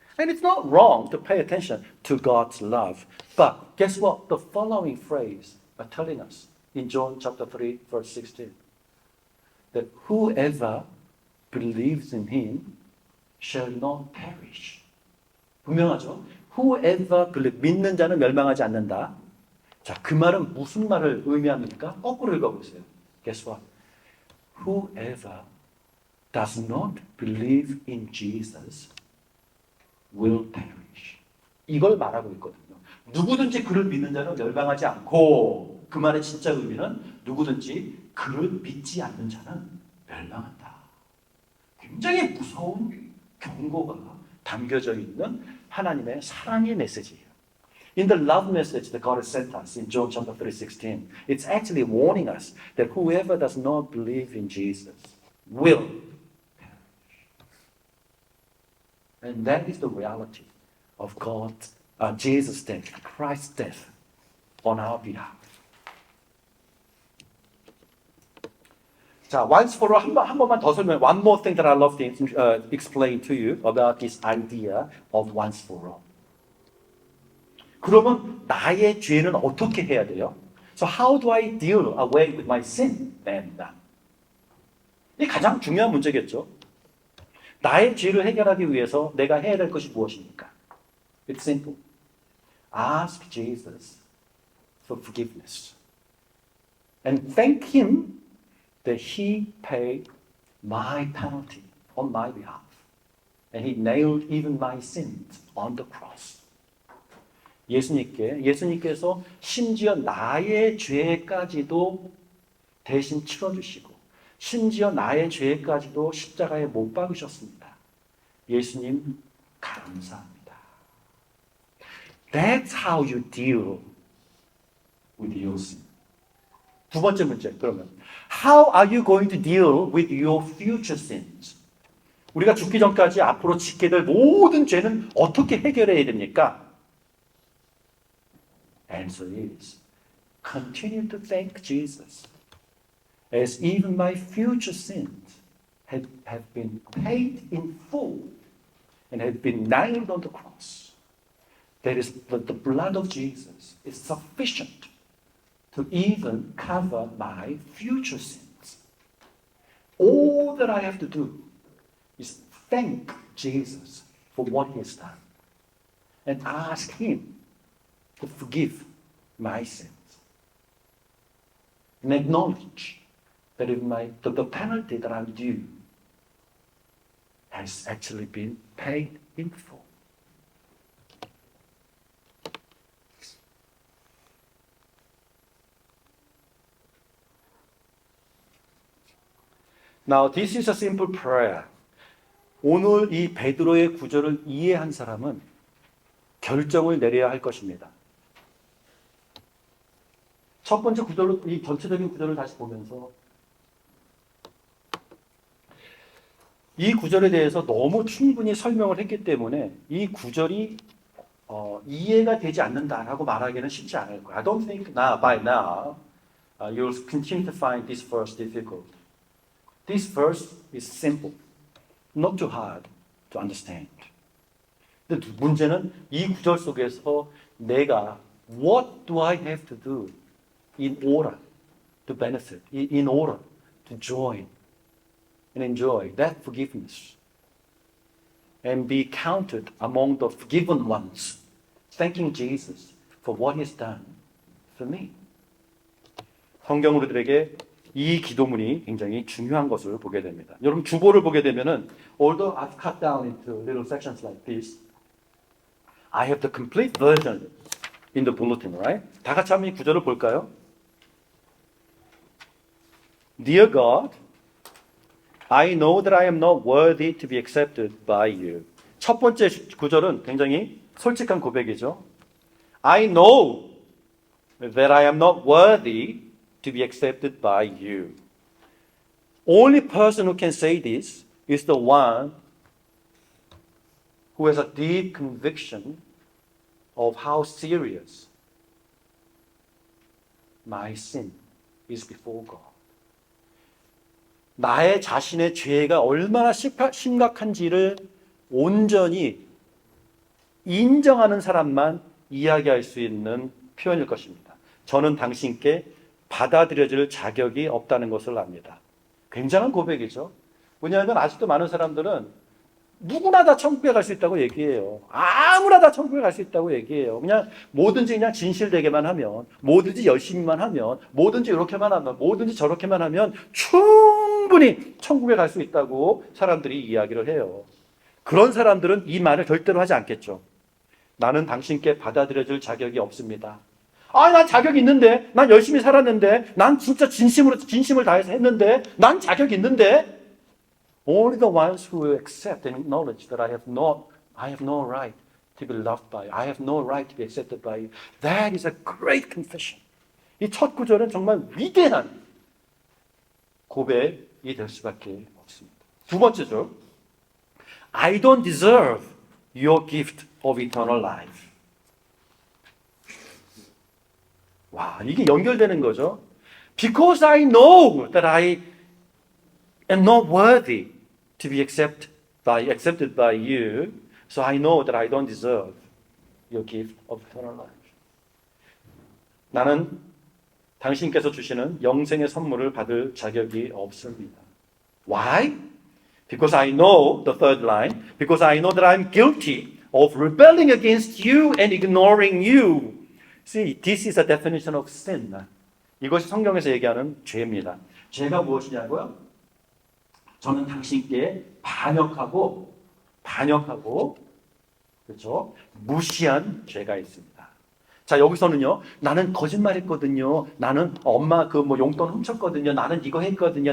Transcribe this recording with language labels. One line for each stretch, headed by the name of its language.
English: And it's not wrong to pay attention to God's love. But guess what? The following phrase are telling us in John chapter 3, verse 16. That whoever believes in him shall not perish.
Korean: 분명하죠?
English: Whoever believes,
Korean: 믿는 자는 멸망하지 않는다. 자, 그 말은 무슨 말을 의미합니까? 거꾸로 읽어보세요.
English: Guess what? Whoever does not believe in Jesus will perish.
Korean: 이걸 말하고 있거든요. 누구든지 그를 믿는 자는 멸망하지 않고, 그 말의 진짜 의미는 누구든지 그를 믿지 않는 자는 멸망한다. 굉장히 무서운 경고가 담겨져 있는 하나님의 사랑의 메시지예요.
English: In the love message that God has sent us in John chapter 3:16, it's actually warning us that whoever does not believe in Jesus will perish. And that is the reality of Jesus' death, Christ's death on our behalf.
Korean: 자,
English: once for all,
Korean: 한 번만 더 설명.
English: One more thing that I love to explain to you about this idea of once for all.
Korean: 그러면 나의 죄는 어떻게 해야 돼요?
English: So how do I deal away with my sin then?
Korean: 이 가장 중요한 문제겠죠. 나의 죄를 해결하기 위해서 내가 해야 될 것이 무엇입니까?
English: It's simple. Ask Jesus for forgiveness. And thank Him that He paid my penalty on my behalf. And He nailed even my sins on the cross.
Korean: 예수님께서 심지어 나의 죄까지도 대신 치러주시고 심지어 나의 죄까지도 십자가에 못 박으셨습니다. 예수님 감사합니다.
English: That's how you deal with your sin.
Korean: 두 번째 문제 그러면
English: How are you going to deal with your future sins?
Korean: 우리가 죽기 전까지 앞으로 짓게 될 모든 죄는 어떻게 해결해야 됩니까?
English: Answer is continue to thank Jesus as even my future sins have been paid in full and have been nailed on the cross. That is, the blood of Jesus is sufficient to even cover my future sins. All that I have to do is thank Jesus for what He has done and ask Him to forgive my sins and acknowledge that the penalty that I'm due has actually been paid in full. Now, this is a simple prayer.
Korean: 오늘 이 베드로의 구절을 이해한 사람은 결정을 내려야 할 것입니다. 첫 번째 구절로 이 전체적인 구절을 다시 보면서 이 구절에 대해서 너무 충분히 설명을 했기 때문에 이 구절이 이해가 되지 않는다라고 말하기는 쉽지 않을 거예요.
English: I don't think by now you'll continue to find this verse difficult. This verse is simple, not too hard to understand.
Korean: 근데 문제는 이 구절 속에서 내가
English: what do I have to do in order to benefit, in order to join and enjoy that forgiveness and be counted among the forgiven ones, thanking Jesus for what He's done for me.
Korean: 성경 우리들에게 이 기도문이 굉장히 중요한 것을 보게 됩니다. 여러분 주보를 보게 되면은
English: although I've cut down into little sections like this, I have the complete version in the bulletin, right?
Korean: 다 같이 한번 이 구절을 볼까요?
English: Dear God, I know that I am not worthy to be accepted by you.
Korean: 첫 번째 구절은 굉장히 솔직한 고백이죠.
English: I know that I am not worthy to be accepted by you. Only person who can say this is the one who has a deep conviction of how serious my sin is before God.
Korean: 나의 자신의 죄가 얼마나 심각한지를 온전히 인정하는 사람만 이야기할 수 있는 표현일 것입니다. 저는 당신께 받아들여질 자격이 없다는 것을 압니다. 굉장한 고백이죠. 왜냐하면 아직도 많은 사람들은 누구나 다 천국에 갈 수 있다고 얘기해요. 아무나 다 천국에 갈 수 있다고 얘기해요. 그냥 뭐든지 그냥 진실되게만 하면, 뭐든지 열심히만 하면, 뭐든지 이렇게만 하면, 뭐든지 저렇게만 하면 충분히 천국에 갈 수 있다고 사람들이 이야기를 해요. 그런 사람들은 이 말을 절대로 하지 않겠죠. 나는 당신께 받아들여질 자격이 없습니다. 난 자격이 있는데, 난 열심히 살았는데, 난 진짜 진심을 다해서 했는데, 난 자격이 있는데,
English: Only the ones who accept and acknowledge that I have no right to be loved by you. I have no right to be accepted by you. That is a great confession.
Korean: 이 첫 구절은 정말 위대한 고백이 될 수밖에 없습니다. 두 번째죠.
English: I don't deserve your gift of eternal life.
Korean: 와, 이게 연결되는 거죠.
English: Because I know that I am not worthy to be accepted by you, so I know that I don't deserve your gift of eternal life.
Korean: 나는 당신께서 주시는 영생의 선물을 받을 자격이 없습니다.
English: Why? Because I know, the third line, because I know that I'm guilty of rebelling against you and ignoring you. See, this is a definition of sin.
Korean: 이것이 성경에서 얘기하는 죄입니다. 죄가 무엇이냐고요? 저는 당신께 반역하고, 그렇죠? 무시한 죄가 있습니다. 자, 여기서는요, 나는 거짓말했거든요. 나는 엄마 그 뭐 용돈 훔쳤거든요. 나는 이거 했거든요.